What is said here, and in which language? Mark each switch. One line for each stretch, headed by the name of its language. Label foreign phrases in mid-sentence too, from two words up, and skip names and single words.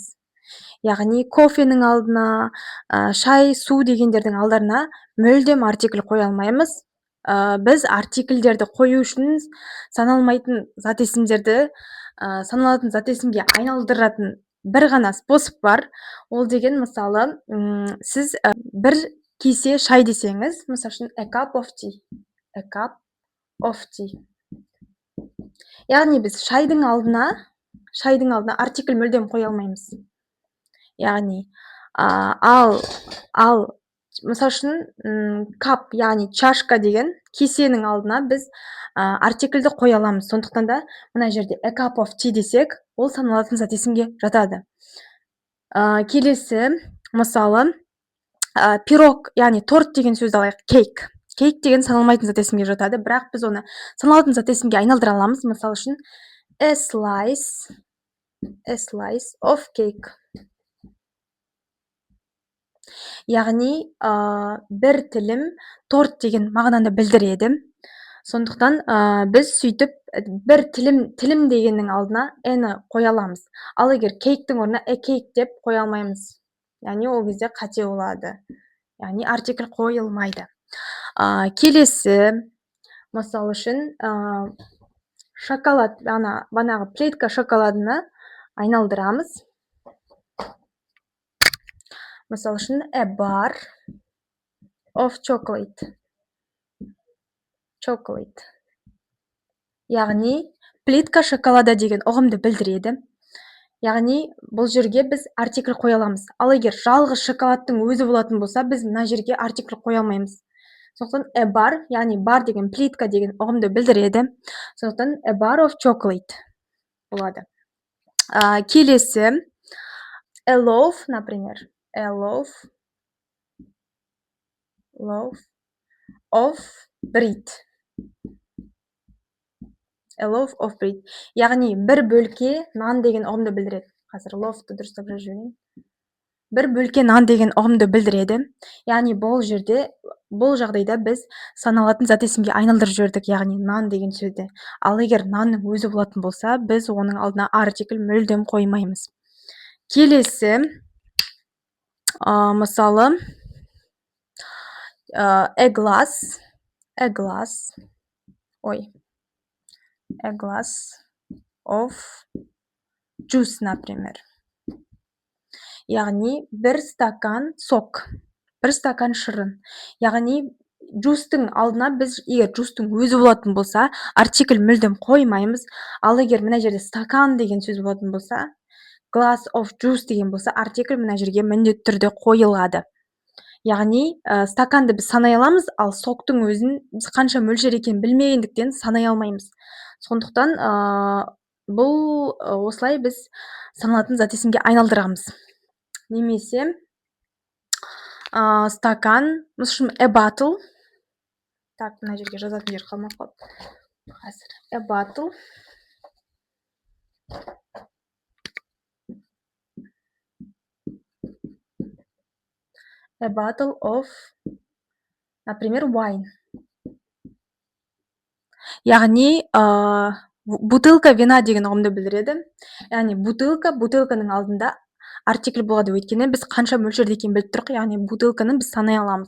Kazakh: Яғни кофенің алдына, шай, су дегендердің алдарына мүлдем артикль қоя алмаймыз. Біз артикльдерді қою үшін саналмайтын зат есімдерді саналатын зат есімге айналдыратын бір ғана способ бар. Ол деген, мысалы, сіз бір кесе шай десеңіз, мысалы үшін
English: a cup of tea.
Kazakh: Яғни біз шайдың алдына артикль мүлдем қоя алмаймыз. Яғни ал мысалы үшін кап, яғни чашка деген кесенің алдына біз артикльді қоя аламыз. Сондықтан да мына жерде
English: a cup of tea
Kazakh: десек, ол саналатын зат есімге жатады. Келесі, мысалы, пирог, яғни торт деген сөзді алайық, cake. Cake деген саналмайтын зат есімге жатады, бірақ біз оны саналатын зат есімге айналдыра аламыз. Мысалы үшін
English: a slice of cake.
Kazakh: Яғни бір тілім торт деген мағынаны білдіреді. Сондықтан біз сөйтіп бір тілім дегеннің алдына ені қоя аламыз. Ал егер кейктің орнына
English: a cake
Kazakh: деп қоя алмаймыз. Яғни ол кезде қате болады. Яғни артикль қойылмайды. Келесі, мысалы үшін шоколад, банағы плитка шоколадына айналдырамыз. Мысалы үшін
English: a bar of chocolate.
Kazakh: Яғни
Russian: плитка шоколада
Kazakh: деген ұғымды білдіреді. Яғни бұл жерге біз артикль қоя аламыз. Ал егер жалғыз шоколадтың өзі болатын болса, біз мына жерге артикль қоя алмаймыз. Сондықтан
English: a bar,
Kazakh: яғни бар деген плитка деген ұғымды білдіреді. Сондықтан
English: a bar of chocolate
Kazakh: болады. Келесі,
English: a loaf, например, a loaf of bread. A loaf of bread.
Kazakh: Яғни бір бөлке нан деген ұғымды білдіреді. Қазір loafты дұрыстап жазып жіберейін. Бір бөлке нан деген ұғымды білдіреді. Яғни бұл жағдайда біз саналатын зат есімге айналдырып жібердік, яғни нан деген сөзді. Ал егер нанның өзі болатын болса, біз оның алдына артикль мүлдем қоймаймыз. Келесі, мысалы,
English: a glass of juice,
Russian: например.
Kazakh: Яғни бір стакан сок, бір стакан шырын. Яғни juice'тың алдына біз егер juice'тың өзі болатын болса, артикль мүлдем қоймаймыз. Ал егер мына жерде стакан деген сөз болатын болса,
English: glass of juice
Kazakh: деген болса, артикль мына жерге міндетті түрде қойылады. Яғни, стаканды біз санай аламыз, ал соктың өзін біз қанша мөлшер екенін білмегендіктен санай алмаймыз. Сондықтан, бұл осылай біз саналатын зат есімге айналдырамыз. Немесе стакан, мысалы үшін
English: a bottle.
Kazakh: Так, мына жерге жазатын жер қалмап қалды.
English: Қазір a bottle. A bottle of, например, wine.
Kazakh: Яғни,
Russian: бутылка вина
Kazakh: деген ұғымды білдіреді. Яғни, бутылканың алдында артикль болады, өйткені біз қанша мөлшерде екенін біліп тұрық, яғни бутылканы біз санай аламыз.